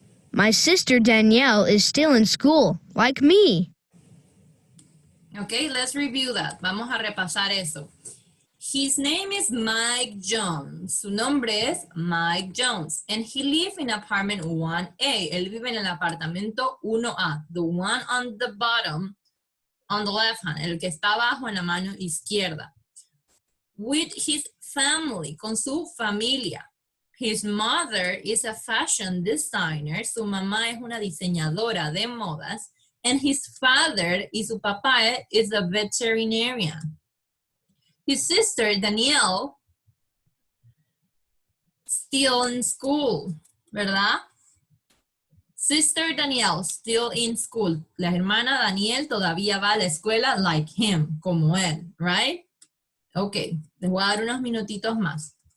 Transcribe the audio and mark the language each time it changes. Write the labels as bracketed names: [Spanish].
[English] My sister Danielle is still in school, like me. Okay, let's review that. [Spanish] Vamos a repasar eso. [English] His name is Mike Jones. [Spanish] Su nombre es Mike Jones. [English] And he lives in apartment 1A. [Spanish] Él vive en el apartamento 1A. [English] The one on the bottom, on the left hand. [Spanish] El que está abajo en la mano izquierda. [English] With his family. [Spanish] Con su familia. [English] His mother is a fashion designer. [Spanish] Su mamá es una diseñadora de modas. [English] And his father, [Spanish] y su papá, [English] is a veterinarian. His sister, Danielle, still in school, [Spanish] ¿verdad? [English] Sister Danielle, still in school. [Spanish] La hermana Danielle todavía va a la escuela [English] like him, [Spanish] como él, [English] right? [Spanish] Ok, les voy a dar unos minutitos más.